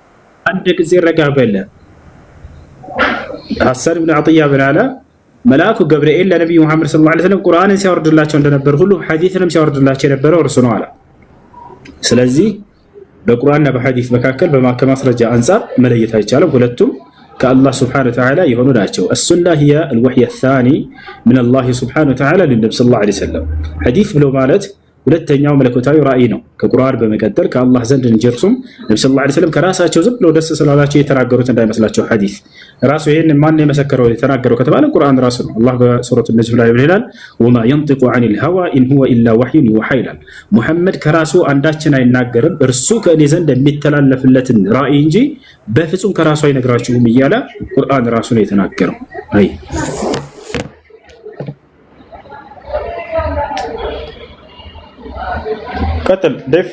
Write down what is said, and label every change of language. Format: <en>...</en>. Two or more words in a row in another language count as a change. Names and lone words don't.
<am>አንድ ጊዜ ረጋ በለ። ሐሰን ኢብኑ ዐጥያ ምን አለ? መልአኩ ገብርኤል ለነቢዩ ሙሐመድ</am> <ar>صلى الله عليه وسلم</ar> <am>ቁርአንን ሲያወርድላቸው እንደነበር ሁሉ ሐዲስንም ሲያወርድላቸው የነበረው እርሱ ነው አለ። ስለዚህ በቁርአንና በሐዲስ መካከል ከማስረጃ አንጻር መለየት አይቻልም። ሁለቱም ከአላህ Subhanahu</am> <ar>و تعالى</ar> <am>የሆኑ ናቸው።</am> <ar>السنة هي الوحي الثاني من الله سبحانه و تعالى للنبي صلى الله عليه وسلم።</ar> <am>ሐዲስ ብሎ ማለት ሁለተኛው መለኮታዊ ራእይ ነው። ከቁርአን በመቀጠል ከአላህ ዘንድ እንጀርሱም ነብዩ</am> <ar>صلى الله عليه وسلم</ar> <am>ከራሳቸው ዝም ብለው ደስ ስላላቸው የተናገሩት እንዳይመስላቸው። ሐዲስ ራሱ ይሄን ማን የመሰከረው የተናገረው ከተባለ ቁርአን ራሱ ነው። አላህ በሱረቱ ነጅም ላይ ይላል</am> <ar>وما ينطق عن الهوى إن هو إلا وحي يوحى</ar> <am>ይላል። ሙሐመድ ከራሱ አንዳችን አይናገርም እርሱ ከእኔ ዘንድ የሚተላለፍለትን ራእይ እንጂ በፍጹም ከራሱ አይነግራችሁም እያለ ቁርአን ራሱ ነው የተናገረው። አይ ቀጥል ደፍ</am>